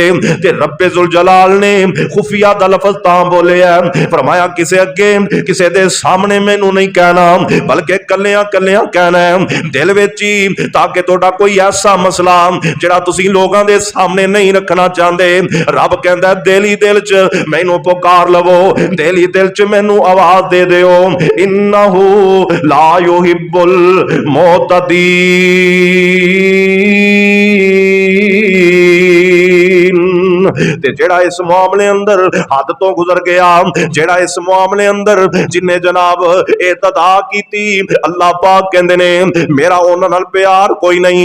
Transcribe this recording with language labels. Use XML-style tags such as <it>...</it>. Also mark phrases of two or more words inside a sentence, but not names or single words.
<pa>تے ربِ ذوالجلال نے خفیہ دا لفظ تاں بولیا، فرمایا کسے اگے کسے دے سامنے مینوں نہیں کہنا، بلکہ کلیاں کلیاں کہنا اے دل وچ ہی، تاکہ توڑا کوئی ایسا مسئلہ جیہڑا تسی لوکاں دے سامنے نہیں رکھنا چاہندے، رب کہندا دل ہی دل چ مینوں پکار لوو، دل ہی دل چ مینوں آواز دے دیو.</pa> <ar>إنه لا يحب المعتدين.</ar> <pa>تے جیہڑا اس معاملے اندر حد توں گزر گیا، جیہڑا اس معاملے اندر جنہے جناب اعتدا کیتی، اللہ پاک کہندے نے میرا اوہناں نال پیار کوئی نہیں.</pa>